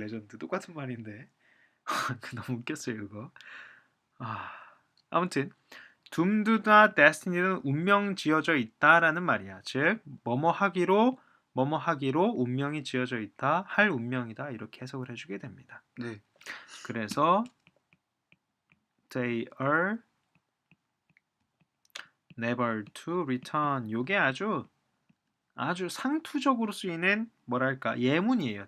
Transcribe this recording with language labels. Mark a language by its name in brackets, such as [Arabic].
[Korean] 레전드 똑같은 말인데 너무 웃겼어요 그거. 아무튼 doomed나 destiny는 운명 지어져 있다라는 말이야. 즉 뭐뭐 하기로 뭐뭐 하기로 운명이 지어져 있다. 할 운명이다. 이렇게 해석을 해주게 됩니다. 네. [English] 그래서 they are never to return. [Korean] 요게 아주 상투적으로 쓰이는 뭐랄까 예문이에요.